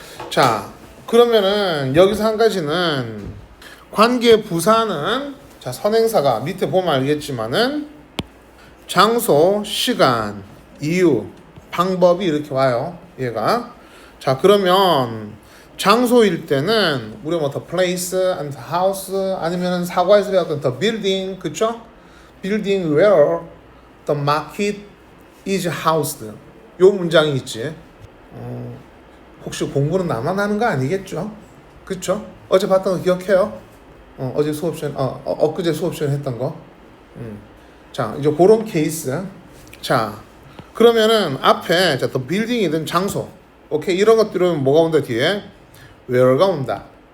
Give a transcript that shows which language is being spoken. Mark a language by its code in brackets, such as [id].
[ko] 자, 그러면은 여기서 한 가지는 관계부사는 자, 선행사가 밑에 보면 알겠지만은 장소, 시간, 이유, 방법이 이렇게 와요. 얘가. 자, 그러면 장소일 때는 우리가 뭐 [en] the place and the house [ko] 아니면은 사과에서 배웠던 the building, 그쵸? [en] building where the market is housed. [ko] 요 문장이 있지. 혹시 공부는 나만 하는 거 아니겠죠? 그쵸? 어제 봤던 거 기억해요? 어제 수업 시간, 엊그제 수업 시간 했던 거. 자, 이제 그런 케이스. 자, 그러면은 앞에 자, 또 빌딩이든 장소, 오케이, 이런 것들은 뭐가 온다 뒤에 where가 온다.